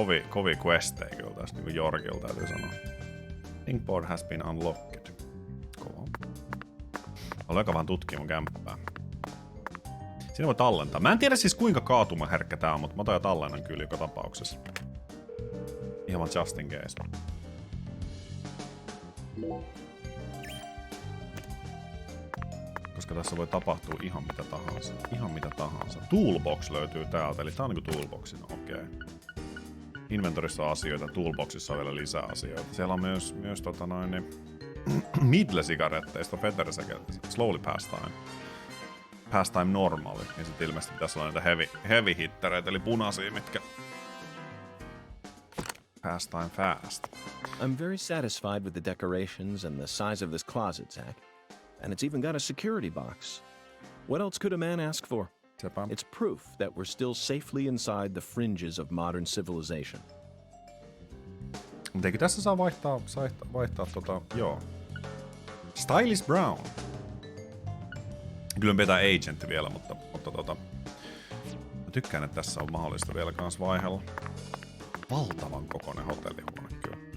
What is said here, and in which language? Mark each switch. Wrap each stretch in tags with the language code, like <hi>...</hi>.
<fi>Kovi questei kyllä tässä niinku Jorgilta täytyy sanoa.</fi> <en>Thinkboard has been unlocked.</en> <fi>Kova. Haluan vähän tutkia mun kämppää. Siinä voi tallentaa. Mä en tiedä siis kuinka kaatumaherkkä tää on, mutta mä otan jo tallennan kyllä joka tapauksessa. Ihan vaan</fi> <en>just in case.</en> <fi>Koska tässä voi tapahtua ihan mitä tahansa. Ihan mitä tahansa. Toolbox löytyy täältä, eli tää on niinku toolboxina, okei. Inventorissa on asioita, toolboxissa on vielä lisää asioita. Siellä on myös Midle-sigaretteista, Better Slowly Pastime normaali. Ja sit ilmeisesti pitäisi olla näitä heavy hittereitä, eli punaisia, mitkä Pastime fast.</fi> <en>I'm very satisfied with the decorations and the size of this closet, Zach. And it's even got a security box. What else could a man ask for?</en> <fi>Sepä.</fi> <en>It's proof that we're still safely inside the fringes of modern civilization.</en> <fi>Mutta eikö tässä saa vaihtaa joo. Stylish Brown. Kyllä me pitää agentti vielä, mutta mä tykkään, että tässä on mahdollista vielä kans vaihella. Valtavan kokoinen hotellihuone kyllä.</fi>